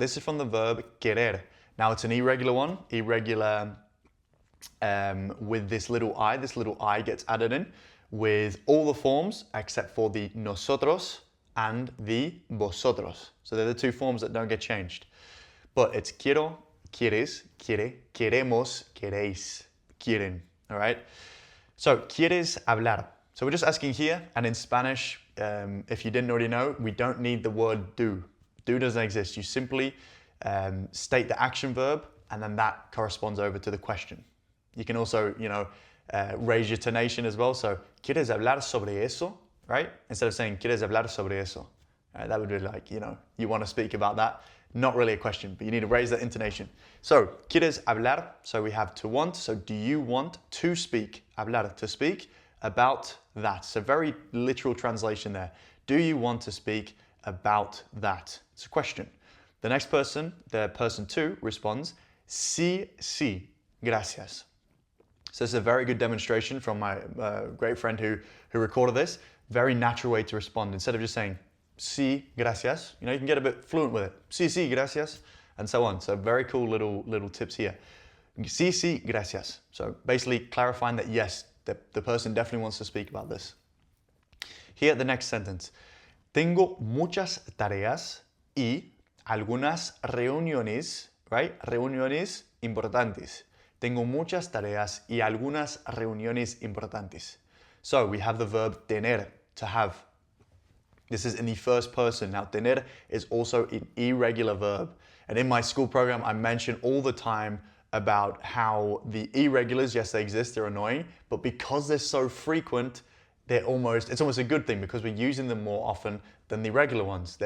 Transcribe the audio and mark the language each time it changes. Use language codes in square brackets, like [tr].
[en] This is from the verb querer. Now it's an irregular one, irregular with this little I gets added in with all the forms except for the nosotros and the vosotros. So they're the two forms that don't get changed. But it's [es] quiero, quieres, quiere, queremos, queréis, quieren. [en] All right? So, [es] ¿quieres hablar? [en] So we're just asking here, and in Spanish, if you didn't already know, we don't need the word do. Do doesn't exist. You simply state the action verb, and then that corresponds over to the question. You can also, raise your tonation as well. [es] So, ¿quieres hablar sobre eso? [en] Right? Instead of saying, [es] ¿quieres hablar sobre eso? [en] Right? That would be like, you want to speak about that. Not really a question, but you need to raise that intonation. So, [es] ¿quieres hablar? [en] So we have to want. So, do you want to speak? Hablar, to speak about that. So, very literal translation there. Do you want to speak about that? It's a question. The next person, the person two, responds, [es] sí, sí, gracias. [en] So this is a very good demonstration from my great friend who recorded this. Very natural way to respond. Instead of just saying, [es] sí, gracias, [en] you can get a bit fluent with it. [es] Sí, sí, gracias, [en] and so on. So very cool little tips here. [es] Sí, sí, gracias. [en] So basically clarifying that yes, the person definitely wants to speak about this. Here, the next sentence. [es] Tengo muchas tareas y algunas reuniones, [en] right? [es] Reuniones importantes. Tengo muchas tareas y algunas reuniones importantes. [en] So we have the verb tener, to have. This is in the first person. Now, tener is also an irregular verb. And in my school program, I mention all the time about how the irregulars, yes, they exist, they're annoying, but because they're so frequent, it's almost a good thing because we're using them more often than the regular ones.